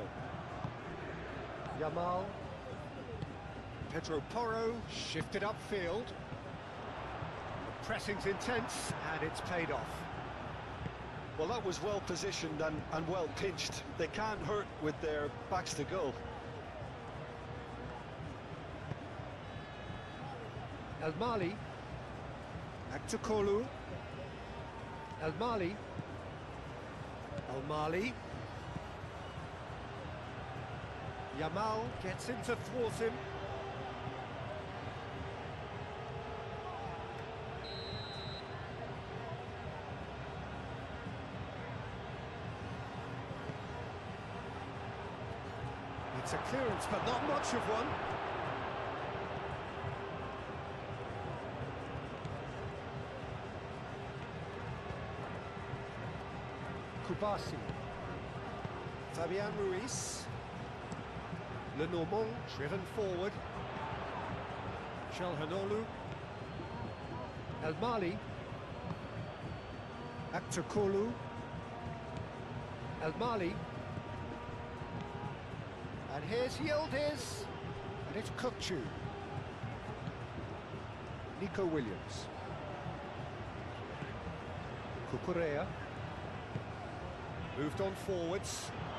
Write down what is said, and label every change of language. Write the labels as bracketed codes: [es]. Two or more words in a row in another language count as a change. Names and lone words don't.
[en] Yamal. Pedro Porro shifted upfield. Pressing's intense, and it's paid off. Well, that was well positioned and well pinched. They can't hurt with their backs to goal. El Mali. Aktakolu. El Mali. El Mali. Yamal gets in to thwart him. It's a clearance, but not much of one. Kubasi. Fabian Ruiz. Lenormand driven forward. Çalhanoğlu. El Mali. Aktakolu. El Mali. And here's Yildiz, and it's Kukçu. Nico Williams. Cucurella. Moved on forwards.